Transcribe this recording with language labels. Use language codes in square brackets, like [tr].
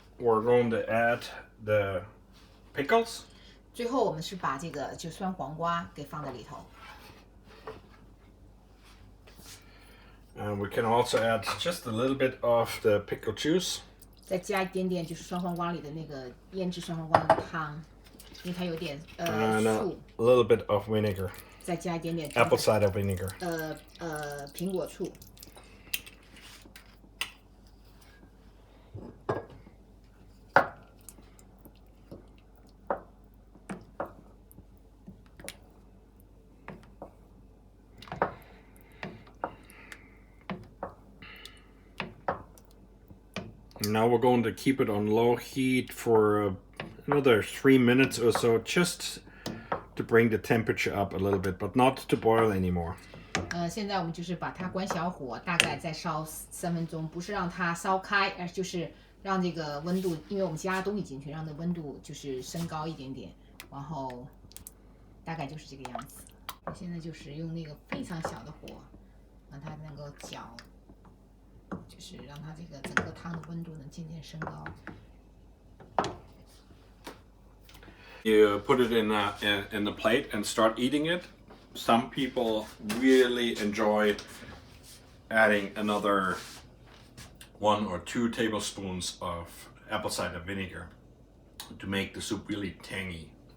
[en] We're going to add the pickles. [zh] 最后我们是把这个就酸黄瓜给放在里头。 [en] And we can also add just a little bit of the pickle juice. [zh] 再加一点点就是酸黄瓜里的那个腌制酸黄瓜的汤，因为它有点醋。 [en] A little bit of vinegar. [zh] 再加一点点 [en] apple cider vinegar. [zh] 苹果醋。 [en] Now we're going to keep it on low heat for another 3 minutes or so, just to bring the temperature up a little bit, but not to boil anymore. [zh] 现在我们就是把它关小火，大概再烧3分钟，不是让它烧开，而就是让这个温度，因为我们加东西进去，让这温度就是升高一点点，然后大概就是这个样子。现在就是用那个非常小的火，让它能够搅。就是让它这个整个汤的温度能渐渐升高。 [en] You put it in a plate and start eating it. Some people really enjoy adding another 1 or 2 tablespoons of apple cider vinegar to make the soup really tangy.